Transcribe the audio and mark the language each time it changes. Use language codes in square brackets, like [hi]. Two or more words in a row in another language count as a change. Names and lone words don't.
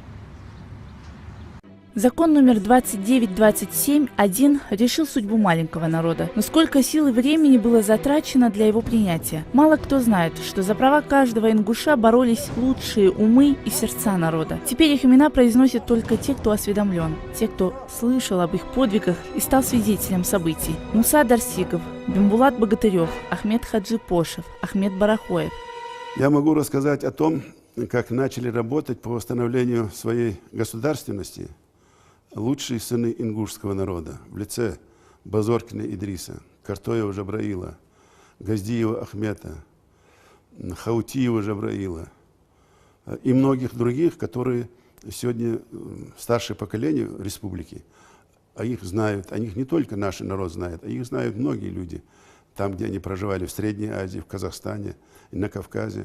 [ru] Закон номер 2927-1 решил судьбу маленького народа. Но сколько сил и времени было затрачено для его принятия. Мало кто знает, что за права каждого ингуша боролись лучшие умы и сердца народа. Теперь их имена произносят только те, кто осведомлен, те, кто слышал об их подвигах и стал свидетелем событий. Муса Дарсигов, Бимбулат Богатырев, Ахмед Хаджи Пошев, Ахмед Барахоев. Я могу рассказать о том, как начали работать по восстановлению своей государственности лучшие сыны ингушского народа в лице Базоркина Идриса, Картоева Жабраила, Газдиева Ахмета, Хаутиева Жабраила и многих других, которые сегодня старшее поколение республики, а их знают, о них не только наш народ знает, а их знают многие люди, там, где они проживали, в Средней Азии, в Казахстане и на Кавказе.